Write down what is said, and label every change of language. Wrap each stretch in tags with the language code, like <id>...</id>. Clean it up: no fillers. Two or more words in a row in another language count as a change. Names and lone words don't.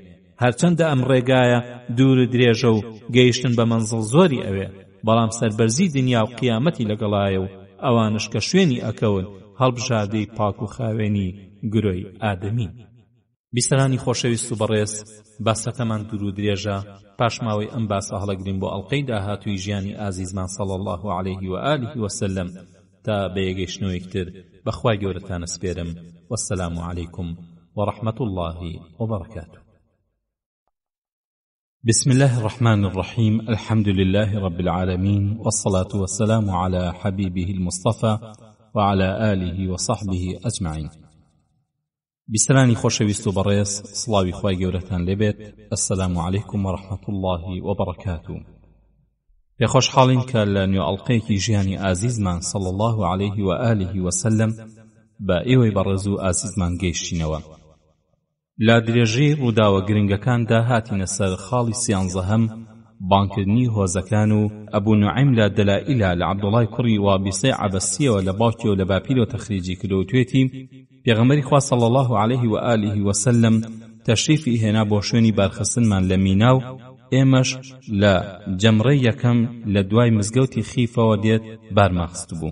<ckb>هەرچەندە ئەم ڕێگایە دوور درێژە و گەیشتن بە مەنزڵ زۆری ئەوێ، بەڵام سەربەرزی دنیا و قیامەتی لەگەڵایە و ئەوانش کە شوێنی ئەکەون هەڵبژاردەی پاک و خاوێنی گرۆی ئادەمی. بیسەرانی خۆشەویست و بەڕێز، باسەکەمان دوور و درێژە. پاشماوەی ئەم باسە هەڵەگرین بۆ ئەڵقەی داهاتووی ژیانی ئازیزمان</ckb> <ar>صلی الله عليه و آله وسلم</ar> <ckb>تا بەیەگەیشتنەوەیەکتر بەخوای گەورەتانە سپێرم.</ckb> <ar>والسلام علیکم ورحمة الله وبركاته. بسم الله الرحمن الرحيم. الحمد لله رب العالمين، والصلاة والسلام على حبيبه المصطفى وعلى آله وصحبه أجمعين.</ar> <ckb>بسرانی خۆشەویست و بەڕێز، سڵاوی خوای گەورەتان لێبێت.</ckb> <ar>السلام علیکم ورحمة الله وبركاته.</ar> <ckb>پێخۆشحاڵین کە لە نوێ ئەڵقەیەکی ژیانی ئازیزمان</ckb> <ar>صلی الله عليه و آله وسلم</ar> <ckb>بە ئێوەی بەڕێز و ئازیزمان گەیشتینەوە. لا درێژەی ڕووداوە گرنگەکاندا هاتینە سەر خاڵی سیانزەهەم بانکردنی هۆزەکان و ئەبوو نوعیم لە دەلائیلا لە عەبدوڵای کوڕی وابیسەی عەبەسیەوە لە باوکی و لە باپیرەوە تەخریجی کردوتوێتی پێغەمبەری خوا</ckb> <ar>صلی الله عليه و آله وسلم</ar> <ckb>تەشریفی هێنا بۆ شوێنی بارخستنمان لە مینا و ئێمەش لە جەمڕەی یەکەم لە دوای مزگەوتی خیفەوە دێت بارماخست بوو.</ckb>